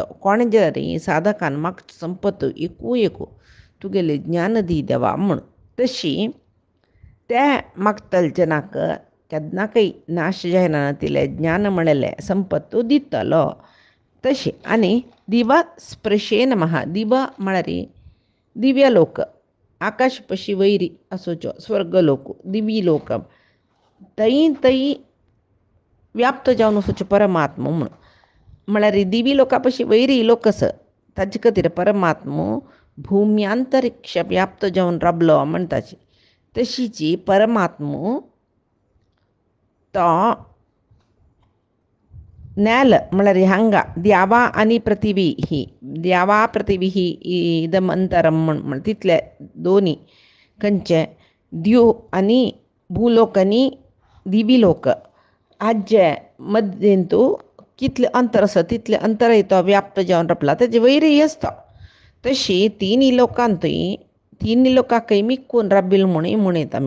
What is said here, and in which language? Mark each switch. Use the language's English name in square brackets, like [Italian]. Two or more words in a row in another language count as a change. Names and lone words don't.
[Konkani] कोणें जरी साधकान म्हाका संपत्तू एकू तुगेले ज्ञान दी देवा म्हूण. तशी त्या मागतले जनाक केन्नाकय नाश जायना तिले ज्ञान म्हणलेले संपत्तू दितलो. [Sanskrit] तशी आनी दिवा स्पर्शे नमः. [Konkani] दिवा म्हळ्यार दिव्य लोक, आकाश पशी वैरी आसोच्यो स्वर्ग लोक, दिवी लोक, थंय व्याप्त जावन वचोच्यो परमात्मो म्हूण. म्हळ्यार दिवी लोका पशी वैरी लोक आसा ताजे खातीर परमात्मो भुम्यांतरिक्ष व्याप्त जावन राबलो म्हणटाची. तशीची परमात्मो तो नेल म्हळ्यार हांगा द्यावा आनी पृथिवी ही, [Sanskrit] द्यावा पृथिवी ही इदम अंतरम [Konkani] म्हण तितले दोनी खंयचे द्यू आनी भूलोक आनी दिवी लोक हाजे मध्येंतू कितले अंतर आसा तितले अंतर तो व्याप्त जावन राबला, तेजे वैरी आसता. तशी तिनी लोकांतूय तिनी लोकांकय मिक्कून राबिल म्हणत आमी.